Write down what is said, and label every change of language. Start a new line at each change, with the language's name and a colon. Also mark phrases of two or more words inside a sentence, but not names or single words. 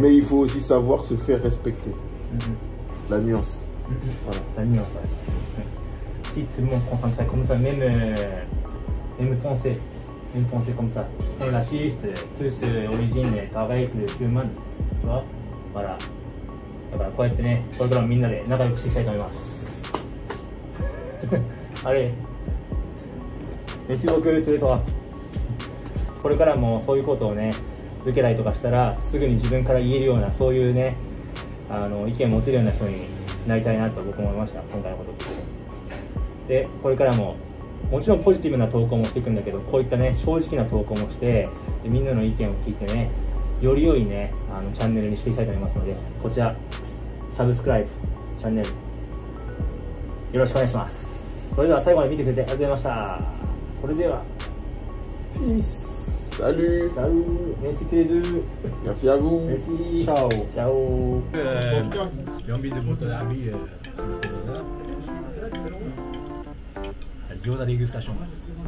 French: Mais il faut aussi savoir se faire respecter. La nuance. Voilà. La nuance, ouais. Si tout le monde concentrait comme ça, même penser comme ça, sans raciste, tous origine pareille que tout le monde, tu vois, voilà.
Japanese: だからこうやってね、これからみんなで仲良くしていきたいと思います。あれ、飯僕というとは、これからもそういうことをね、受けたりとかしたら、すぐに自分から言えるような、そういうね、意見を持てるような人になりたいなと僕も思いました、今回のこと。で、これからも、もちろんポジティブな投稿もしていくんだけど、こういったね、正直な投稿もして、でみんなの意見を聞いてね、より良いね、チャンネルにしていきたいと思いますので、こちら、サブスクライブ、チャンネル、よろしくお願いします。それでは最後まで見てくれてありがとうございました。それでは、ピース。
French: Salut. Salut. Merci tous les deux. Merci à vous. Merci. Ciao. Ciao. J'ai envie de votre avis sur le Gyoza dégustation.